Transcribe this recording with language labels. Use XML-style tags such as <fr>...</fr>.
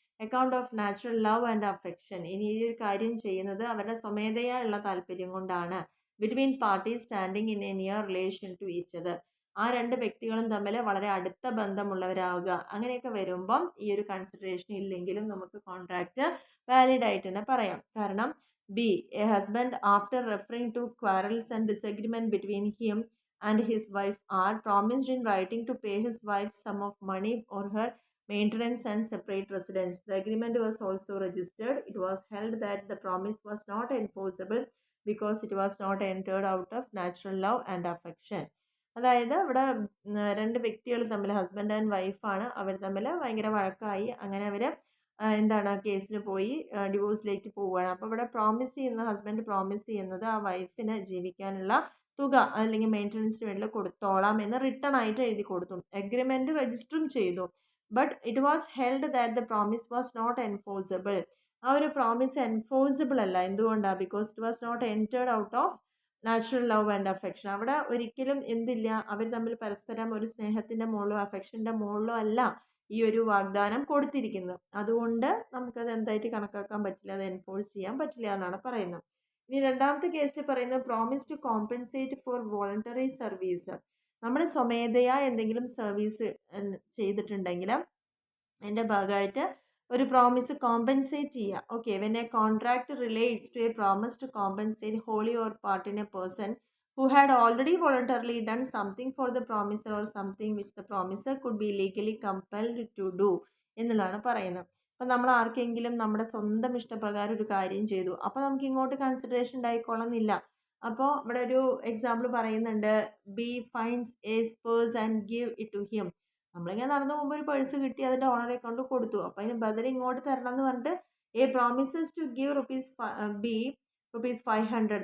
<en>Account of natural love and affection.</en> <ml>ഇനി ഈ ഒരു കാര്യം ചെയ്യുന്നത് അവരുടെ സ്വമേധയായുള്ള താല്പര്യം കൊണ്ടാണ്.</ml> <en>Between parties standing in a near relation to each other.</en> <ml>ആ രണ്ട് വ്യക്തികളും തമ്മിൽ വളരെ അടുത്ത ബന്ധമുള്ളവരാവുക. അങ്ങനെയൊക്കെ വരുമ്പം ഈ ഒരു കൺസിഡറേഷൻ ഇല്ലെങ്കിലും നമുക്ക് കോൺട്രാക്റ്റ് വാലിഡ് ആയിട്ട് തന്നെ പറയാം.</ml> <en>കാരണം B, a husband after referring to quarrels and disagreement between him and his wife are promised in writing to pay his wife sum of money or her maintenance and separate residence. The agreement was also registered. It was held that the promise was not enforceable because it was not entered out of natural love and affection.</en> <ml>അതായത് ഇവിടെ രണ്ട് വ്യക്തികൾ തമ്മിൽ, husband and വൈഫാണ്, അവർ തമ്മിൽ ഭയങ്കര വഴക്കായി. അങ്ങനെ അവർ എന്താണ് കേസിന് പോയി ഡിവോഴ്സിലേക്ക് പോവുകയാണ്. അപ്പോൾ ഇവിടെ പ്രോമിസ് ചെയ്യുന്ന, ഹസ്ബൻഡ് പ്രോമിസ് ചെയ്യുന്നത് ആ വൈഫിന് ജീവിക്കാനുള്ള തുക അല്ലെങ്കിൽ മെയിൻ്റനൻസിന് വേണ്ടി കൊടുത്തോളാം എന്ന് റിട്ടേൺ ആയിട്ട് എഴുതി കൊടുത്തു. എഗ്രിമെൻറ്റ് രജിസ്റ്ററും ചെയ്തു.</ml> <en>But it was held that the promise was not enforceable.</en> <ml>ആ ഒരു പ്രോമിസ് എൻഫോഴ്സബിൾ അല്ല. എന്തുകൊണ്ടാണ്?</ml> <en>Because it was not entered out of natural love and affection.</en> <ml>അവിടെ ഒരിക്കലും എന്തില്ല, അവർ തമ്മിൽ പരസ്പരം ഒരു സ്നേഹത്തിൻ്റെ മുകളിലോ അഫെക്ഷൻ്റെ മുകളിലോ അല്ല ഈ ഒരു വാഗ്ദാനം കൊടുത്തിരിക്കുന്നത്. അതുകൊണ്ട് നമുക്കത് എന്തായിട്ട് കണക്കാക്കാൻ പറ്റില്ല, അത് എൻഫോഴ്സ് ചെയ്യാൻ പറ്റില്ല എന്നാണ് പറയുന്നത്. ഇനി രണ്ടാമത്തെ കേസിൽ പറയുന്നത്</ml> <en>Promise to compensate for voluntary service.</en> <ml>നമ്മൾ സ്വമേധയാ എന്തെങ്കിലും സർവീസ് ചെയ്തിട്ടുണ്ടെങ്കിൽ അതിൻ്റെ ഭാഗമായിട്ട് ഒരു പ്രോമിസ് കോമ്പൻസേറ്റ് ചെയ്യുക.</ml> <en>okay, when a contract relates to a promise to compensate wholly or part in a person who had already voluntarily done something for the promiser or something which the promiser could be legally compelled to do</en> <ml>എന്നുള്ളതാണ് പറയുന്നത്. അപ്പം നമ്മൾ ആർക്കെങ്കിലും നമ്മുടെ സ്വന്തം ഇഷ്ടപ്രകാരം ഒരു കാര്യം ചെയ്തു, അപ്പോൾ നമുക്ക് ഇങ്ങോട്ട് കൺസിഡറേഷൻ ഉണ്ടായിക്കൊള്ളുന്നില്ല. അപ്പോൾ ഇവിടെ ഒരു എക്സാമ്പിൾ പറയുന്നുണ്ട്,</ml> <en>B finds a purse and give it to him.</en> <ml>നമ്മളിങ്ങനെ നടന്നു പോകുമ്പോൾ ഒരു പേഴ്സ് കിട്ടി, അതിൻ്റെ ഓണറെ കൊണ്ട് കൊടുത്തു. അപ്പോൾ അതിന് ബദൽ ഇങ്ങോട്ട് തരണം എന്ന് പറഞ്ഞിട്ട്</ml> <en>A promises to give B ₹500.</en>